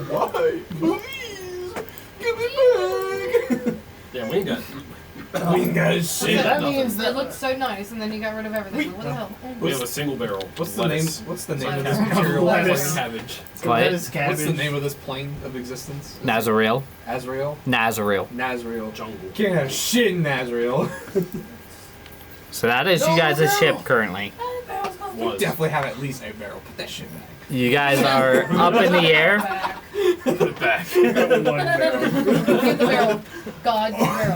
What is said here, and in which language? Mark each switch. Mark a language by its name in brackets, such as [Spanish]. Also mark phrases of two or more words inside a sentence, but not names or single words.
[English] Why? Please! Give it back! Yeah, we ain't got. We ain't got shit. That means it looked so nice, and then you got rid of everything. What the hell? We have a single barrel. What's the name? Lettuce. What's the name of Lettuce. this material? Lettuce. Cabbage. What? What's the name of this plane of existence? Nazareel. Azrael? Nazareel. Nazrael. Jungle. Can't have shit in Nazrael. So that is you guys' ship currently. We definitely have at least a barrel. Put that shit back. You guys are up in the air. Put it back. Give the barrel. God, give the barrel.